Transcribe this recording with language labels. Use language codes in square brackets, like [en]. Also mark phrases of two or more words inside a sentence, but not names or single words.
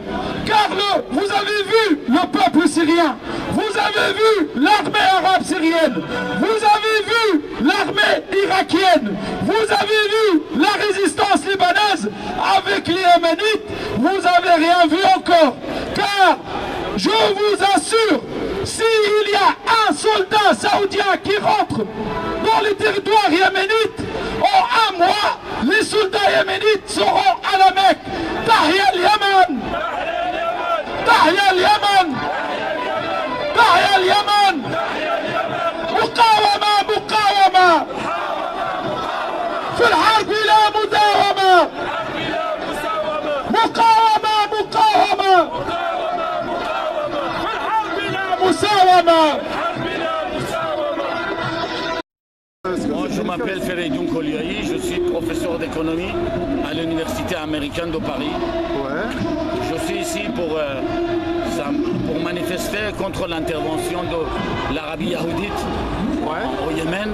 [fr] Car vous avez vu le peuple syrien, vous avez vu l'armée arabe syrienne, vous avez vu l'armée irakienne, vous avez vu la résistance libanaise avec les Yéménites, vous n'avez rien vu encore. Car, je vous assure, s'il y a un soldat saoudien qui rentre dans les territoires yéménites, en un mois, les soldats yéménites seront à la Mecque. [ar] تحيا اليمن! تحيا اليمن! تحيا اليمن! مقاومة مقاومة في الحرب لا مداومة مقاومة مقاومة في الحرب لا مساومة. [fr] Je m'appelle Fereidoun Koliaï, je suis professeur d'économie à l'Université américaine de Paris. Je suis ici pour manifester contre l'intervention de l'Arabie Saoudite au Yémen.